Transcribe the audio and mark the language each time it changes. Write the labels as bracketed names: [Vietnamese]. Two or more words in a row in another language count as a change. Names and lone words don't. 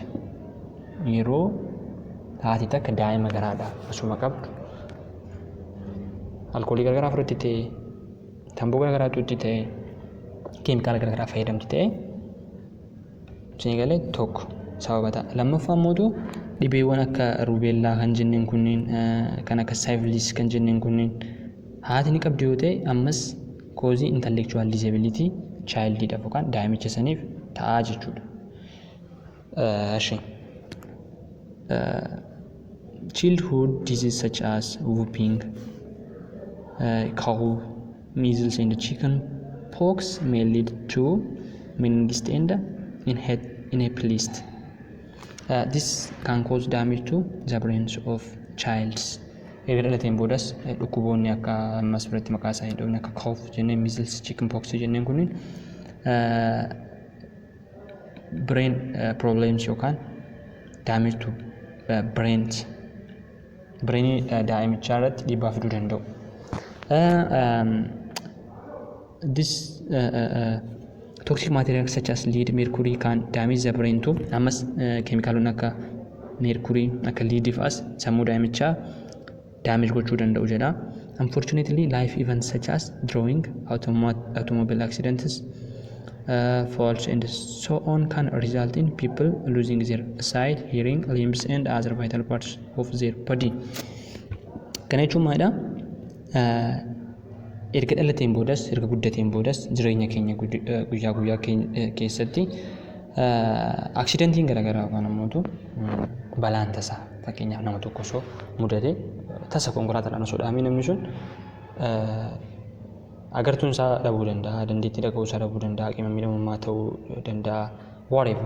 [Oromo] Yeroo haati takka daa'ima garaadhaa asuma qabdu alkoolii garaagaraa fudhatti ta'e, tamboo garaagaraa tuutti ta'e, keemikaala garaagaraa fayyadamti ta'e sinigalee tokko sababa ta'a. Lammaffaa immoo dhibeewwan akka rubeellaa kan jenneen kunniin kan akka syphilis kan jenneen kunniin haati ni qabdi yoo ta'e ammas koozii [English] intellectual disability [Oromo] childidhaaf yookaan daa'imicha saniif ta'aa jechuudha. [English] Childhood diseases such as whooping cough, measles, and chicken pox may lead to meningitis and epilepsy. This can cause damage to the brains of childs. [Oromo] Erga dhalateen boodas dhukkuboonni akka ammas biratti maqaa isaa hin dhoofne akka cough jenneen, [English] measles, chicken pox [Oromo] jenneen kunniin [English] brain problems [Oromo] yookaan [English] damage to brains [Oromo] daa'imichaa irratti dhiibbaa fiduu danda'u. [English] This toxic materials such as lead, mercury can damage the brain too. [Oromo] Ammas keemikaalonni akka mercury akka lead fa'as sammuu daa'imichaa damage gochuu danda'u jedha. [English] Unfortunately, life events such as drowning, automobile accidents, falls and so on can result in people losing their sight, hearing, limbs, and other vital parts of their body. [Oromo] Kana jechuun maalidha? Erga dhalateen boodas, erga guddateen boodas jireenya keenya guyyaa keessatti aksidentiin garaagaraa yookaan ammoo balaan tasaa fakkeenyaaf nama tokko osoo mudate tasa konkolaataadhaan osoo dhahamee namni sun agartuun isaa dhabuu danda'a, dandeettii dhaga'uu isaa dhabuu danda'a, qaama miidhamummaa ta'uu danda'a, whatever.